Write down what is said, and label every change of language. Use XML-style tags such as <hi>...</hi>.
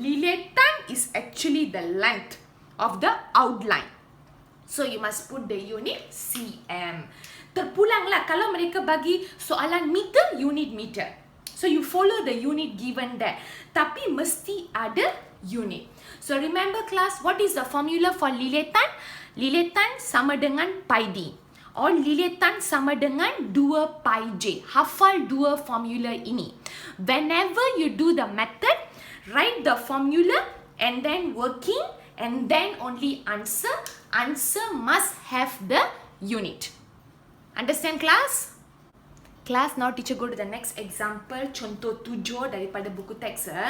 <en>Liletan is actually the length of the outline. So you must put the unit cm.</en> <ms>Terpulanglah kalau mereka bagi soalan meter, unit meter.</ms> <en>So you follow the unit given there.</en> <ms>Tapi mesti ada unit.</ms> <en>So remember class, what is the formula for liletan?</en> <ms>Liletan sama dengan pi d. Or liletan sama dengan 2 pi j. Hafal dua formula ini.</ms> <en>Whenever you do the method, write the formula and then working and then only answer. Answer must have the unit. Understand class? Class, now teacher go to the next example.</en> <ms>Contoh 7 daripada buku teks.</ms>